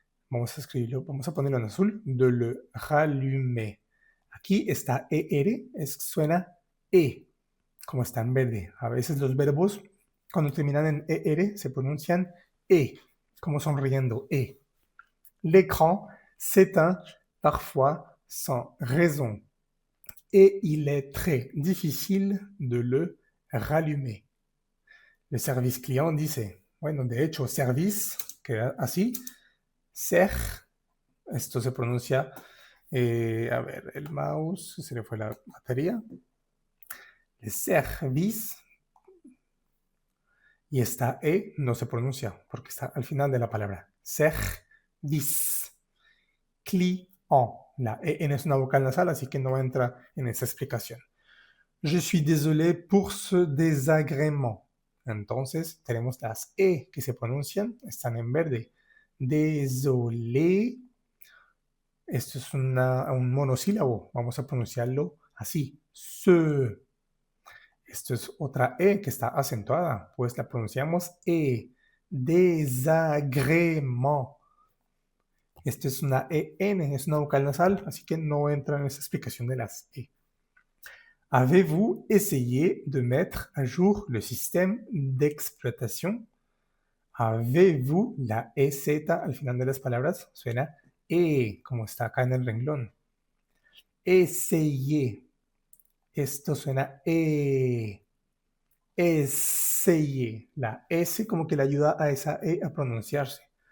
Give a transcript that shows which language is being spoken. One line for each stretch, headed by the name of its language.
Spanish: Vamos a escribirlo, vamos a ponerlo en azul.
French: De le rallumer.
Spanish: Aquí está ER, suena E, como está en verde. A veces los verbos, cuando terminan en ER, se pronuncian E, como sonriendo, E.
French: L'écran s'éteint parfois sans raison. Et il est très difficile de le rallumer.
Spanish: Le service client dice, bueno, de hecho, service, queda así, ser, esto se pronuncia, a ver, el mouse, se le fue la batería, le service, y esta E no se pronuncia, porque está al final de la palabra, service, client, la EN es una vocal nasal, así que no entra en esa explicación.
French: Je suis désolé pour ce désagrément.
Spanish: Entonces, tenemos las E que se pronuncian, están en verde. Désolé. Esto es un monosílabo. Vamos a pronunciarlo así. Se. Esto es otra E que está acentuada. Pues la pronunciamos E. Désagrément. Esto es una EN, es una vocal nasal, así que no entra en esa explicación de las E.
French: Avez-vous essayé de mettre à jour le système d'exploitation?
Spanish: Avez-vous, la EZ al final de las palabras suena E, como está acá en el renglón. Essayé, esto suena E. Essayé, la S como que le ayuda a esa E a pronunciarse.